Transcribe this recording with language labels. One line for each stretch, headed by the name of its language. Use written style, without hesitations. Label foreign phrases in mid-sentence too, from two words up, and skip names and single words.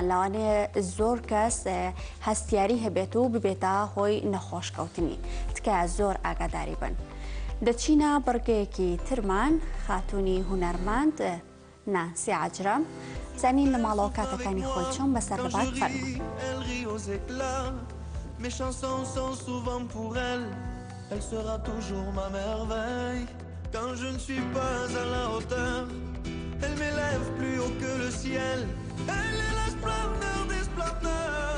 Central Kurdish: لەوانەیە زۆر کەس هەستیاری هەبێت و ببێتە هۆی نەخۆشکەوتنی. تکایە زۆر ئاگاداری بن. دەچینە بڕگەیەکی ترمان، خاتونی هونەرمەند نانسی عەجرەم زانین لە ماڵەوە کاتەکانی خۆی چۆن بەسەر دەبات. فەرمووی.
French: Elle sera toujours ma merveille. Quand je ne suis pas à la hauteur, elle m'élève plus haut que le ciel. Elle est la splendeur des splendeurs.